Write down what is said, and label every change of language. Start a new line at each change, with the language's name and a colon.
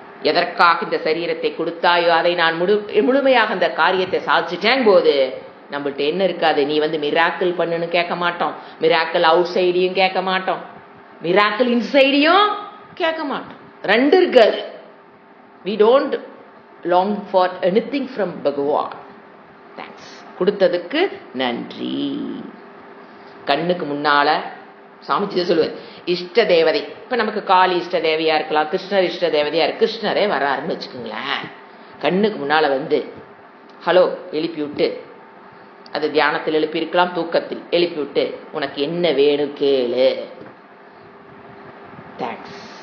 Tamil: எதற்காக இந்த சரீரத்தை கொடுத்தாயோ அதை நான் முழுமையாக அந்த காரியத்தை சாதிச்சுட்டேன் போது நம்மள்ட்ட என்ன இருக்காது? நீ வந்து மிராக்கிள் பண்ணுன்னு கேட்க மாட்டோம், மிராக்கிள்
English: அவுட் சைடையும்
Tamil: கேட்க மாட்டோம், மிராக்கிள் இன்சைடையும் கேட்க மாட்டோம். ரெண்டு இருக்காது.
English: We don't long for anything from Bhagavan. Thanks.
Tamil: கொடுத்ததுக்கு நன்றி. கண்ணுக்கு முன்னால சாமிஜி சொல்லுவார், இஷ்ட தேவதை. இப்ப நமக்கு காளி இஷ்ட தேவையா இருக்கலாம், கிருஷ்ணர் இஷ்ட தேவதையா இருக்கு. கிருஷ்ணரே வராருன்னு வச்சுக்கோங்களேன். கண்ணுக்கு முன்னால வந்து ஹலோ எழுப்பி விட்டு, அது தியானத்தில் எழுப்பி இருக்கலாம், தூக்கத்தில் எழுப்பி விட்டு, உனக்கு என்ன வேணும் கேளு, தேங்க்ஸ்,